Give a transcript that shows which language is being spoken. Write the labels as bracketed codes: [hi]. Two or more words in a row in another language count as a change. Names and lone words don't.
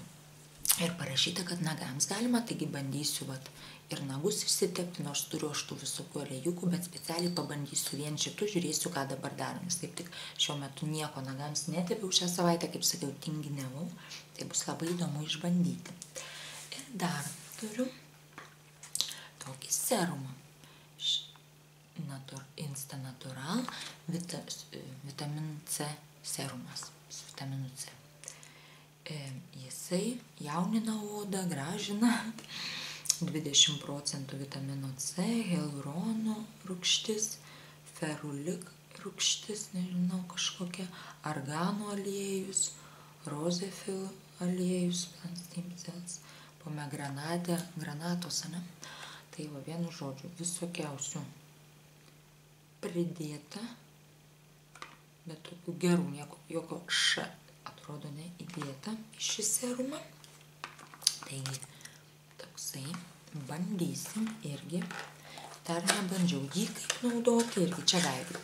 [lt] Ir parašyta, kad nagams galima, taigi bandysiu ir nagus išsitepti, nors turiu aš tų visokių aliejukų, bet specialiai pabandysiu vien šitų, žiūrėsiu, ką dabar darom. Nes taip tik šiuo metu nieko nagams netepiau šią savaitę, kaip sakiau, tinginiavau. Tai bus labai įdomu išbandyti. Ir dar turiu tokį serumą. Insta Natural [en] vitamin C [lt] serumas su vitaminu C. Jis jisai jaunina odą, gražina, 20% vitamino C, hialurono rūgštis, ferulik rūgštis, nežinau, kažkokia, argano aliejus, rozefil aliejus, [en] plant stem cells, pomegranate, [lt] granatos, ne? Tai va, vienu žodžiu, visokiausių pridėta, bet tokių gerų, jokio š atrodo neįdėta į šį serumą. Taigi, toksai, bandysim irgi, dar nebandžiau jį kaip naudoti, irgi čia veidui.